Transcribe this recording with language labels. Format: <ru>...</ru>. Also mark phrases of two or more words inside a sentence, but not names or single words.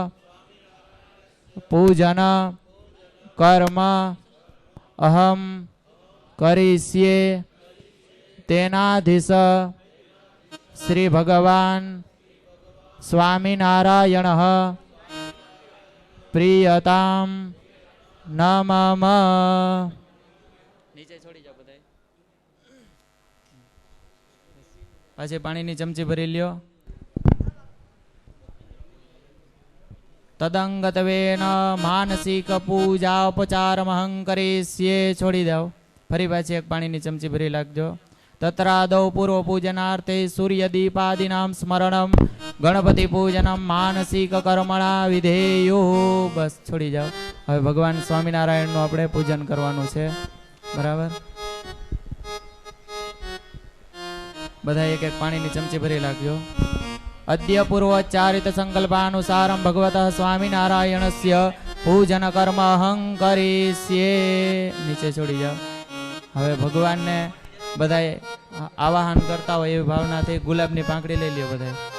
<sa>पूजन कर्म अहम करिष्ये तेनाधीश श्री भगवान स्वामिनारायणः प्रियताम न मम।</sa> <gu>નીચે છોડી જાઓ બધાય પાછી પાણીની ચમચી ભરી લ્યો।</gu> <sa>तदंगतवेन मानसिक पूजा उपचारमहं करिष्ये</sa> <gu>છોડી દો ફરી પાછી એક પાણીની ચમચી ભરી લાગજો।</gu> <sa>तत्रादौ पूर्व पूजनार्थे सूर्यदीपादीनां स्मरणं गणपति पूजनम मानसिक कर्मणा विधेयो।</sa> <gu>બસ છોડી જાઓ। હવે ભગવાન સ્વામિનારાયણનું આપણે પૂજન કરવાનું છે બરાબર। બધા એક એક પાણીની ચમચી ભરી લાગજો।</gu> <sa>अद्य पूर्वोच्चारित संकल्पानुसारं भगवतः स्वामिनारायणस्य पूजन कर्म अहं करिष्ये।</sa> <gu>નીચે છોડી જાઓ। હવે ભગવાનને બધાએ આવાહન કરતા હોય એવી ભાવનાથી ગુલાબની પાંખડી લઈ લ્યો બધાએ।</gu>